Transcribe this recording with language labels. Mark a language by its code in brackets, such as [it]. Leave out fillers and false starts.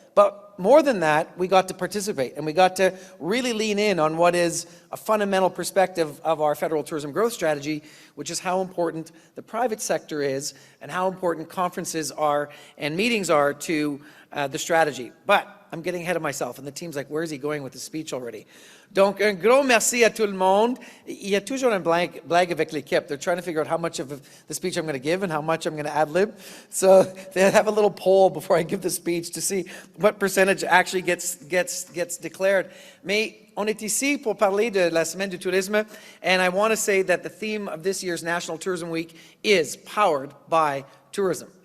[en] But more than that, we got to participate and we got to really lean in on what is a fundamental perspective of our federal tourism growth strategy, which is how important the private sector is and how important conferences are and meetings are to the strategy. But I'm getting ahead of myself, and the team's like, where's he going with the speech already? [fr] Donc, un gros merci à tout le monde. Il y a toujours une blague avec l'équipe. [en] They're trying to figure out how much of the speech I'm going to give and how much I'm going to ad-lib. So they have a little poll before I give the speech to see what percentage actually gets declared. [fr] Mais on est ici pour parler de la Semaine du Tourisme, [en] and I want to say that the theme of this year's National Tourism Week is powered by tourism.